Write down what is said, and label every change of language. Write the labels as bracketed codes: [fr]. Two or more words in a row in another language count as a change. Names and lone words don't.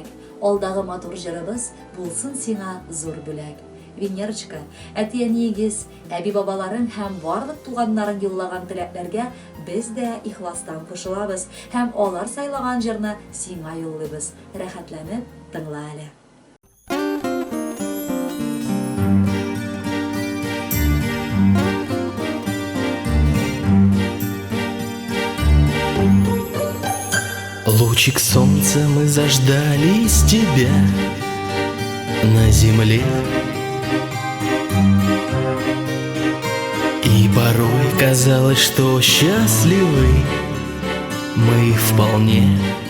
[tt] Алдагы матур җырыбыз булсын сиңа зур бүләк. Венерочка, әти-әниегез, әби-бабаларың һәм барлык туганнарың юллаган теләкләргә без дә ихластан кушылабыз һәм алар сайлаган җырны сиңа юллыйбыз. Рәхәтләнеп тыңла әле. [ru] Лучик солнца мы заждались тебя на земле, и порой казалось, что счастливы мы вполне.